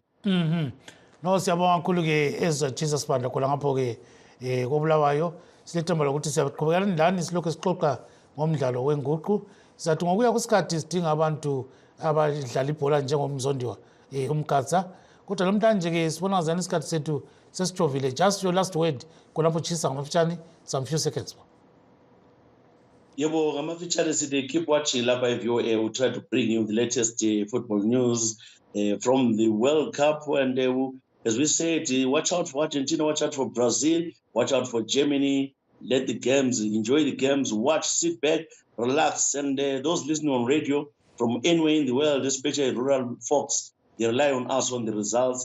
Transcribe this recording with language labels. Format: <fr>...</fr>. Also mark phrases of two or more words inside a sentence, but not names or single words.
<nd>No siyabonga kakhulu ke Ezra Jesus Sibanda khona ngapho ke kobulawayo silethemba lokuthi siyaqhubekela ndani silokho sixoxa ngomdlalo wenguqu sizathi ngokuya kwesikhathi sidinga abantu abadlala ibhola njengomzondiwa uMgatsa kodwa namhlanje ke sibona ngazani isikhathi sethu sesijovile.</nd> <en>Just your last word</en> <nd>khonapho Chisa ngamafitshane</nd> <en>some few seconds.</en> <nd>Yebo ngamafitshane sithi</nd> <en>keep watching</en> <nd>lapha eVOA.</nd> <en>We'll try to bring you the latest football news from the World Cup and as we said, watch out for Argentina, watch out for Brazil, watch out for Germany. Let the games, enjoy the games, watch, sit back, relax. And those listening on radio from anywhere in the world, especially rural folks, they rely on us on the results.</en>